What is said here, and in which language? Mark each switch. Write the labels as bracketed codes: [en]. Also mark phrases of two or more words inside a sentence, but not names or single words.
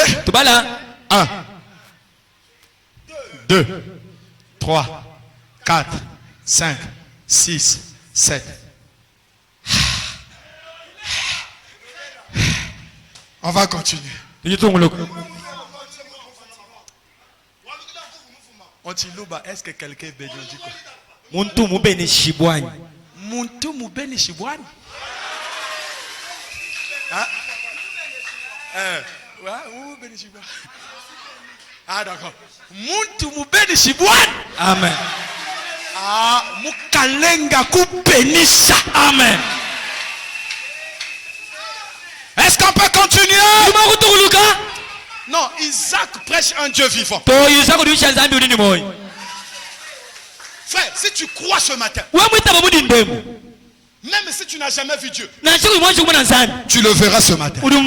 [fr] 1, 2, 3, 4, 5, 6, 7. On va continuer. On dit Louba, est-ce que quelqu'un est béni? On dit quoi? [lua] Muntu mubeni shibwani. Muntu mubeni shibwani. [fr] Ah d'accord. [lua] Muntu mubeni shibwani. Amen. Ah, mukalenga kubenisha. [fr] Amen. Est-ce qu'on peut continuer? Non, Isaac prêche un Dieu vivant. Frère, si tu crois ce matin, même si tu n'as jamais vu Dieu, tu le verras ce matin.